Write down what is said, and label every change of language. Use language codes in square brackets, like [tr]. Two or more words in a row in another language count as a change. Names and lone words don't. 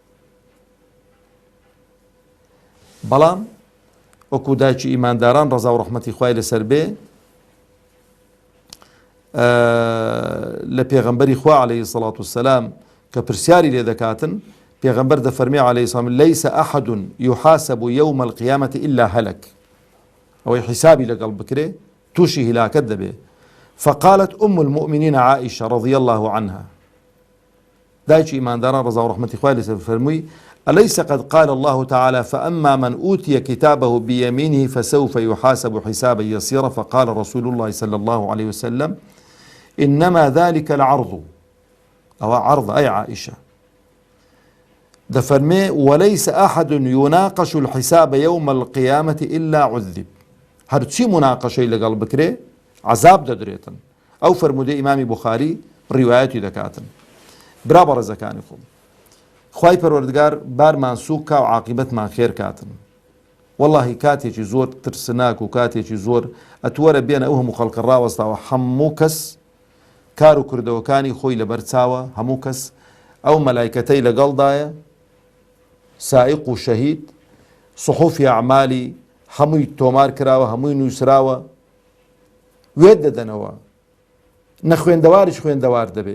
[ckb] بەڵام وەکو دایکی ئیمانداران ڕەزا و ڕەحمەتی خوای لەسەر بێ لە پێغەمبەری خوا [ar] عەلەیهی سەڵات وسەلام [ckb] کە پرسیاری لێ دەکاتن، پێغەمبەر دەفەرمێ [ar] عەلەیهی سەلام لەیسە ئەحەد یحاسب یەومە القیامەتی ئیلا هەلەک، [ckb] ئەوەی حیسابی لەگەڵ بکرێ تووشی هیلاکەت دەبێ. [ar] فقالت أم المؤمنين عائشة رضي الله عنها، [ckb] دایکی ئیمانداران ڕەزا و ڕەحمەتی خوای لەسەر فەرمووی [ar] أليس قد قال الله تعالى فأما من أوتي كتابه بيمينه فسوف يحاسب حسابا يسيرا، فقال رسول الله صلى الله عليه وسلم إنما ذلك العرض أو عرض أي عائشة دفرمي وليس أحد يناقش الحساب يوم القيامة إلا عذب. [ckb] هرچی مناقشەی لەگەڵ بکرێ عذاب دەدرێتن. ئەو فەرموودەی ئیمامی بوخاری ڕیوایەتی دەکاتن. برا بە ڕێزەکانی خۆم، خوای پەروەردگار بارمان سووک کا و عاقبەتمان خێر کاتن. وەڵڵاهی کاتێکی زۆر ترسناک و کاتێکی زۆر ئەتوەرە بێنە ئەو هەموو خەڵکە ڕاوەستاوە هەموو کەس کار و کردەوەکانی خۆی لەبەر چاوە، هەموو کەس ئەو مەلایکەتەی لەگەڵدایە [ar] سائق و شەهید [ckb] سحوفی ئەعمالی هەمووی تۆمار کراوە هەمووی نووسراوە وێت دەدەنەوە، نەخوێندەواریش خوێندەوار دەبێت.